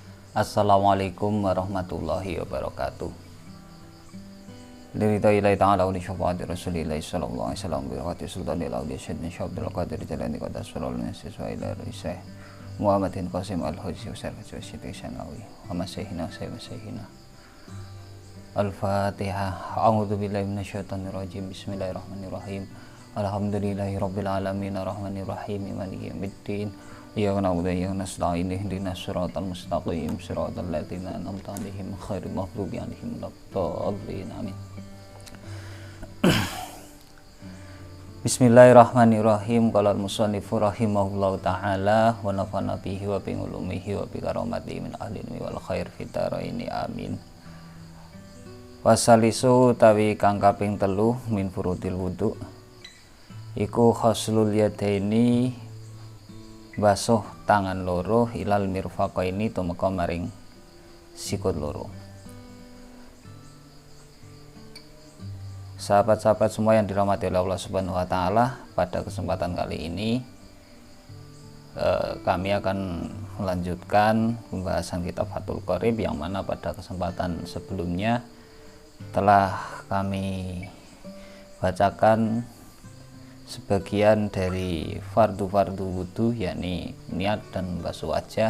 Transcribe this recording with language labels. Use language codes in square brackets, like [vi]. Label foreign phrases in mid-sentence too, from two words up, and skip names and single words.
[ar] السلام عليكم ورحمة الله وبركاته. لله تعالى ولشفاعة رسول الله صلى الله عليه وسلم برحمة سلطان الأولياء شيخنا عبد القادر الجيلاني قدس سره النفيس وإلى روح محمد قاسم الحجي وصرفتي وستي شنوي ومشايخنا سيدنا الفاتحة. أعوذ بالله من الشيطان الرجيم. بسم الله الرحمن الرحيم. الحمد لله رب العالمين الرحمن الرحيم مالك يوم الدين. إياك نعبد وإياك نستعين اهدنا الصراط المستقيم صراط الذين أنعمت عليهم غير المغضوب عليهم ولا الضالين. آمين. بسم الله الرحمن الرحيم. قال المصنف رحمه الله تعالى ونفعنا به وبعلومه وبكراماته من أهل العلم والخير في الدارين آمين. [jv] Wasalisu tawi kang kaping 3 [ar] من فروض الوضوء [jv] iku [ar] غسل اليدين [jv] basuh tangan loro [ar] إلى المرفقين [jv] tumeka maring sikut loro. [id] Sahabat-sahabat semua yang dirahmati oleh Allah [ar] سبحانه وتعالى, [id] pada kesempatan kali ini kami akan melanjutkan pembahasan kitab Fathul Qorib yang mana pada kesempatan sebelumnya telah kami bacakan sebagian dari fardu-fardu wudhu, yakni niat dan basuh wajah.